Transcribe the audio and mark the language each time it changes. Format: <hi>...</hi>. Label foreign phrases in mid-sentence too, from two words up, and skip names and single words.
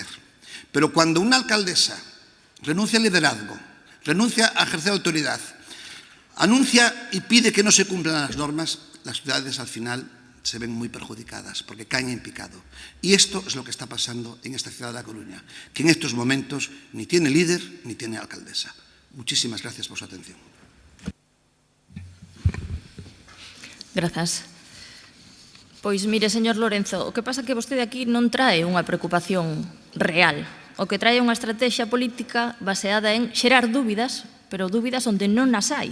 <es>Pero cuando una alcaldesa renuncia al liderazgo, renuncia a ejercer autoridad, anuncia y pide que no se cumplan las normas, las ciudades al final se ven muy perjudicadas porque caen en picado. Y esto es lo que está pasando en esta ciudad de La Coruña, que en estos momentos ni tiene líder ni tiene alcaldesa. Muchísimas gracias por su atención.</es> <gl>Grazas. Pois, mire, señor Lorenzo, o que pasa é que vostede aquí non trae unha preocupación real. O que trae unha estrategia política baseada en xerar dúbidas, pero dúbidas onde non nas hai.</gl>